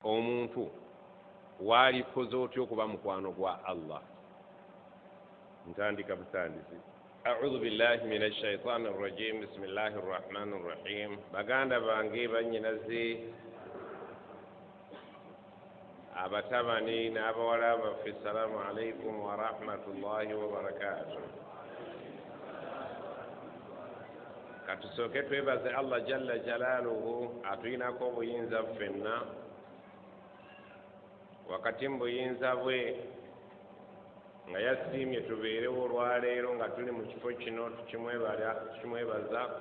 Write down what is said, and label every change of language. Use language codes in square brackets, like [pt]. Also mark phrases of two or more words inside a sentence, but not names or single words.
[lg] omuntu waalikoze otya okuba mukwano gwa Allah. ntandika butandisi. [ar] أعوذ بالله من الشيطان الرجيم بسم الله الرحمن الرحيم. [lg] baganda bange bannyinaze abatabani n'abawala baffe [ar] السلام عليكم ورحمة الله وبركاته. [lg] katusooke twebaze Allah [ar] جل جلاله [lg] atuyinako obuyinza ffenna wakati mu buyinza bwe nga yasiimye tubeerewo olwaleero nga tuli mu kifo kino tukimwebaza